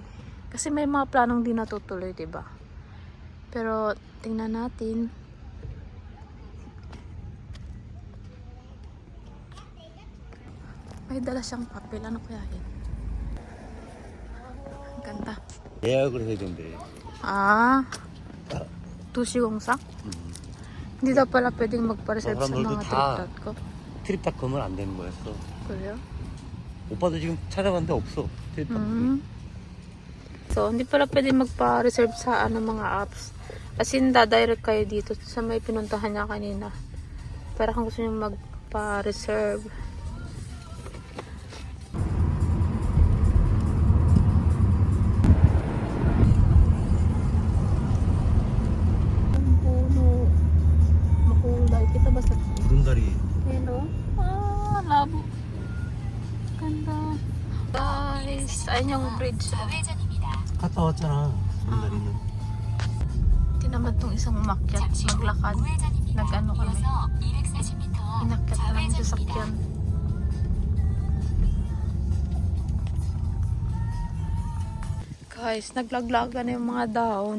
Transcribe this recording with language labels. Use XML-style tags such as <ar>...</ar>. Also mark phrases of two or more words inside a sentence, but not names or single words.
<tl>Kasi may mga planong di natutuloy, diba? Pero tingnan natin. May dala siyang papel. Ano kaya yun? Ang ganda.</tl> <ko>예약을 해야 된대. Ah. 두시공사?</ko> <tl>Hindi daw pala pwedeng magpa-reserve sa</tl> <ko>사람들도</ko> <tl>mga</tl> <ko>다</ko> <tl>trip.com.</tl> <ko>트립닷컴은 안 되는 거였어.</ko> <tl>Kaya?</tl> <ko>오빠도 지금 찾아봤는데 없어. 트립닷컴.</ko> <tl>So, hindi pala pwedeng magpa-reserve sa ano mga apps.</tl> <en>As in,</en> <tl>direct kayo dito sa may pinuntahan niya kanina. Para kung gusto niyo magpa-reserve. Ang puno. Makulay. Kita ba sa...</tl> <ko>구름다리.</ko> <tl>Hello? Ah, labo. Ganda. Guys, ayun yung bridge.</tl> <ko>갔다 왔잖아. 구름다리는.</ko> <tl>Ito naman tong isang umakyat, maglakad. Nag-ano kami. Inakyat na lang yung sasakyan. Guys, naglaglaga na yung mga daon.</tl>